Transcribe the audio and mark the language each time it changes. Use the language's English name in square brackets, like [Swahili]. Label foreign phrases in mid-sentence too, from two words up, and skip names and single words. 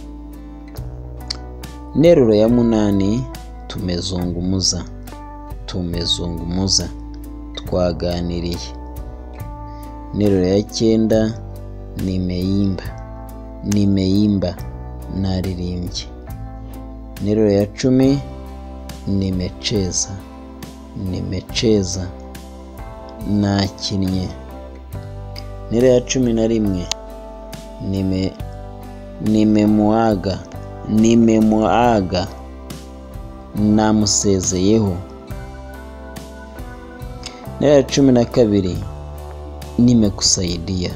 [Kinyarwanda] Interuro ya munani tumezungumuza. [Swahili] Tumezungumuza, twaganiriye. [Kinyarwanda] Interuro ya cyenda nimeimba. [Swahili] Nimeimba, naririmbye. [Kinyarwanda] Interuro ya 10 nimecheza. [Swahili] Nimecheza, [Kinyarwanda] nakinnye. Interuro ya 11 nimemuaga. [Swahili] Nimemuaga, namusezeyeho. [Kinyarwanda] Interuro ya 12 nimekusaidia.